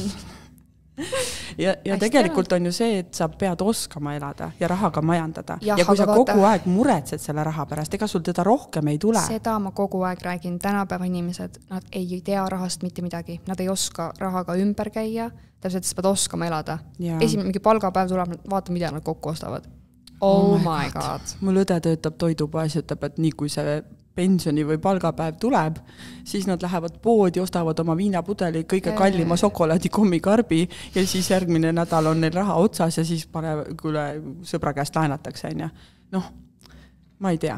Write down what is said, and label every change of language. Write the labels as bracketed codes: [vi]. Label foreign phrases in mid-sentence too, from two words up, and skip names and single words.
[et] Ja tegelikult on ju see, et sa pead oskama elada ja rahaga majandada. Ja kui sa kogu aeg muretsed selle raha pärast, ega sul teda rohkem ei tule. Seda ma kogu aeg räägin. Tänapäeva inimesed, nad ei tea rahast mitte midagi. Nad ei oska rahaga ümber käia. Täpselt, sa pead oskama elada. Esimene mingi palgapäev tuleb, vaata, mida nad kokku ostavad. [en] Oh my God. [et] Mul õde töötab toidupoes ja ütleb, et nii kui see pensioni või palgapäev tuleb, siis nad lähevad poodi, ostavad oma viinapudeli, kõige kallima šokolaadi kommikarbi ja siis järgmine nädal on neil raha otsas ja siis kuule, sõbra käest laenatakse. Noh, ma ei tea.